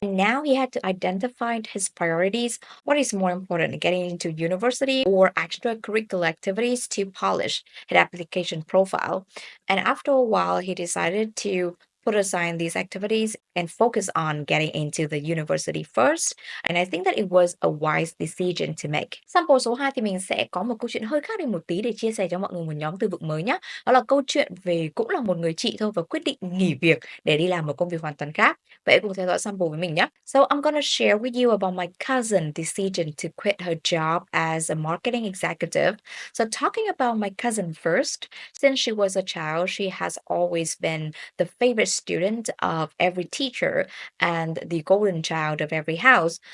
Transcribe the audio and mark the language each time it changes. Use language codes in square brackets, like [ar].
[en] And now he had to identify his priorities. What is more important, getting into university or extracurricular activities to polish his application profile? And after a while, he decided to put aside these activities and focus on getting into the university first. And I think that it was a wise decision to make. [vi] Sample số 2 thì mình sẽ có một câu chuyện hơi khác đi một tí để chia sẻ cho mọi người một nhóm từ vựng mới nhé. Đó là câu chuyện về cũng là một người chị thôi và quyết định nghỉ việc để đi làm một công việc hoàn toàn khác. Vậy cùng theo dõi sample với mình nhé. [en] So I'm gonna share with you about my cousin decision to quit her job as a marketing executive. So talking about my cousin first, since she was a child, she has always been the favorite student of every teacher and the golden child of every house.